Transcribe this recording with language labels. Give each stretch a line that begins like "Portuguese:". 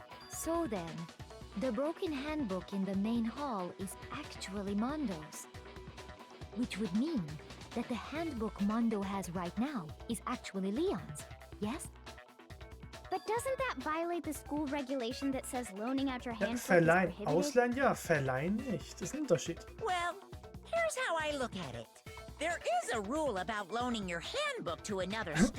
English: So then, the broken handbook in the main hall is actually Mondo's. Which would mean that the handbook Mondo has right now is actually Leon's, yes? But doesn't that violate the school regulation that says loaning out your
German: Ja,
English: handbook is
German: verleihen.
English: prohibited?
German: Ausleihen ja, verleihen nicht. Das ist ein Unterschied.
English: Well, here's how I look at it. There is a rule about loaning your handbook to another student.